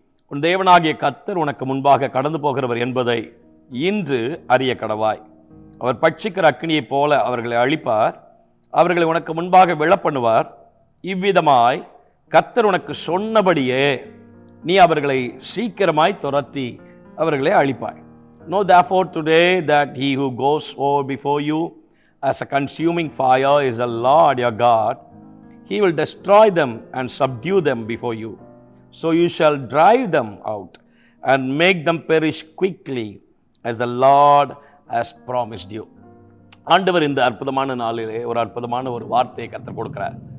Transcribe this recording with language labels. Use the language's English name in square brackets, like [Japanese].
[Tamil] உன் தேவனாகிய கர்த்தர் உனக்கு முன்பாக கடந்து போகிறவர் என்பதை இன்று அறிய கடவாய். அவர் பட்சிக்கிற அக்கினியைப் போல அவர்களை அழிப்பார், அவர்களை உனக்கு முன்பாக விழப்பண்ணுவார். இவ்விதமாய் கர்த்தர் உனக்கு சொன்னபடியே நீ அவர்களை சீக்கிரமாய் துரத்தி அவர்களை அழிப்பாய். [English] Know therefore today that he who goes over before you as a consuming fire is the Lord your God. He will destroy them and subdue them before you. So you shall drive them out and make them perish quickly as the Lord has promised you. [Tamil] ஆண்டவர் இந்த அற்புதமான நாளிலே ஒரு அற்புதமான ஒரு வார்த்தையை கர்த்தர் கொடுக்கிறார்.